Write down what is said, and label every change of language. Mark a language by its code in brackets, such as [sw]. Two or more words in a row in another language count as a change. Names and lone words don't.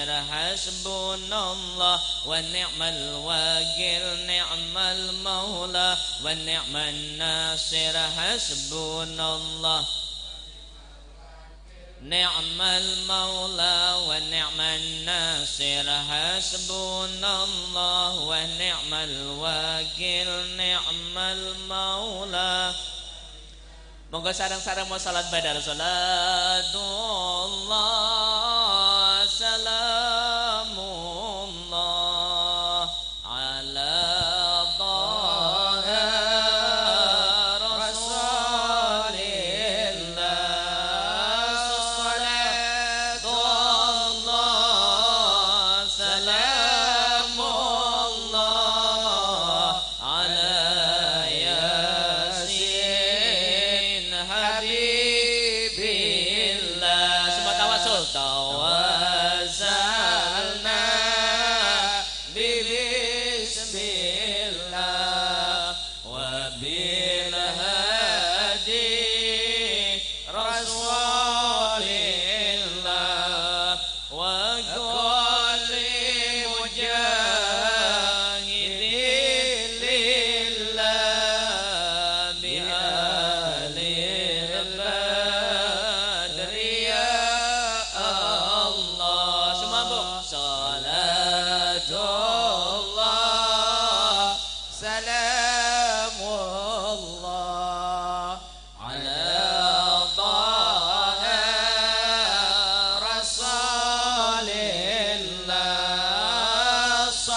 [ar] حسبنا الله ونعم الوكيل نعم المولى ونعم النصير. حسبنا الله نعم المولى ونعم النصير. حسبنا الله ونعم الوكيل نعم المولى. [jv] Monggo sarang-sarang mau salat badar. [ar] صلاة الله سلام الله على طه رسول الله. صلاة الله سلام الله على يس حبيب الله. [id] Semua tawasul. [ar] توسلنا ببسم الله وبال الهادي رسول الله وكل مجاهد لله بأهل البدر يا الله. [id] Semua bu. [ar] صلاة الله سلام الله على طه رسول الله.